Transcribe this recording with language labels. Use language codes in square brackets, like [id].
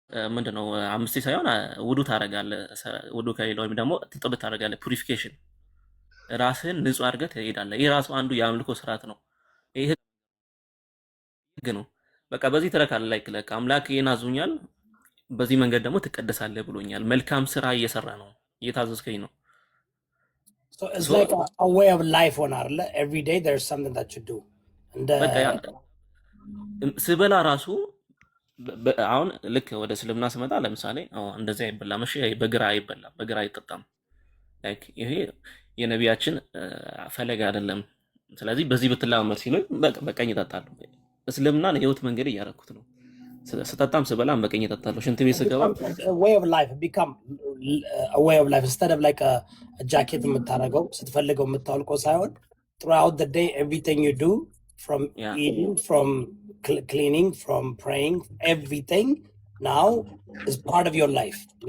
[am] ምንድነው 5 ሳይሆን ውዱ ታደርጋለህ። ውዱ ከሌለ ወይም ደግሞ ትጥብ ታደርጋለህ። ፑሪፊኬሽን ራስህን ንጹህ አድርገህ ትሄዳለህ። ይህ ራሱ አንዱ የአምልኮ ስርዓት ነው። ይህ ህግ ነው። በቃ በዚህ ትረካለህ። ላይክ አምላክ ይሄን አዞኛል፣ በዚህ መንገድ ደግሞ ትቀደሳለህ ብሎኛል። መልካም ስራ እየሰራ ነው፣ እየታዘዝከኝ ነው። [en] So it's like a way of life on አይደለ? Every day there's something that you do. [am] በቃ ስበላ ራሱ አሁን ልክ ወደ እስልምና ስመጣ ለምሳሌ እንደዚህ አይበላም፣ እሺ በግራ አይበላም፣ በግራ አይጠጣም። ላይክ ይሄ የነቢያችን ፈለግ አይደለም። ስለዚህ በዚህ ብትላመድ ሲሉኝ በቀኝ እጠጣለሁ። እስልምናን የህይወት መንገድ እያደረኩት ነው። ስጠጣም ስበላም በቀኝ እጠጣለሁ። ሽንት ቤት ስገባ [en] way of life become a way of life instead of like a jacket [am] የምታረገው ስትፈልገው የምታወልቀው ሳይሆን [en] throughout the day everything you do from eating, from cleaning, from praying, everything now is part of your life.